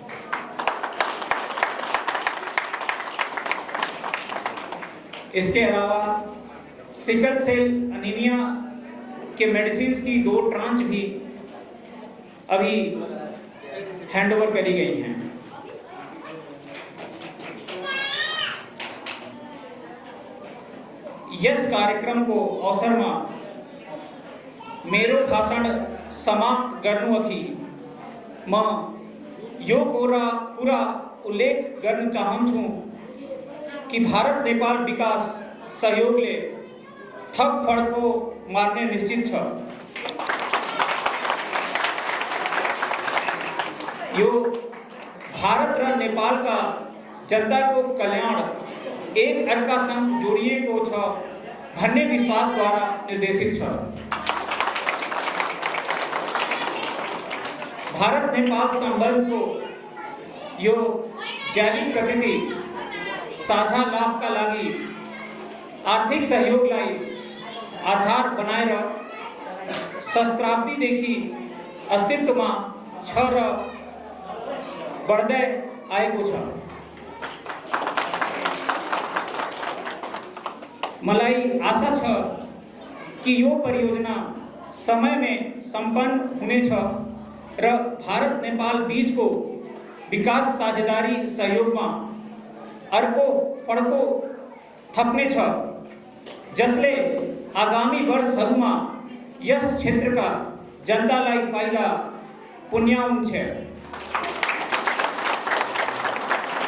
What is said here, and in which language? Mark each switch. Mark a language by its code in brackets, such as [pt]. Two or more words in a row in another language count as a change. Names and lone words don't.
[hi] इसके अलावा [en] sickle cell anemia [hi] के मेडिसिन की 2 ट्रांच भी अभी हैंडओवर करी गई हैं। [ne] यस कार्यक्रम को अवसर में मेरो भाषण समाप्त गर्नुअघि म यो कुरा उल्लेख गर्न चाहन्छु कि भारत नेपाल विकास सहयोगले थप फड्को मार्ने निश्चित छ। यो भारत र नेपाल का जनता को कल्याण एक अर्कासँग जोडिएको छ भन्ने विश्वास द्वारा निर्देशित छ। भारत नेपाल संबंध को यो जैविक प्रकृति साझा लाभ का लागि आर्थिक सहयोगलाई आधार बनाएर शस्त्राब्दीदेखि अस्तित्वमा छ र बढ्दै आएको छ। मलाई आशा छ कि यो परियोजना समय में संपन्न हुनेछ र भारत नेपाल बीच को विकास साझेदारी सहयोग में अर्को फड्को थप्ने छ, जसले आगामी वर्षहरूमा यस क्षेत्रका जनतालाई फाइदा पुर्याउँछ।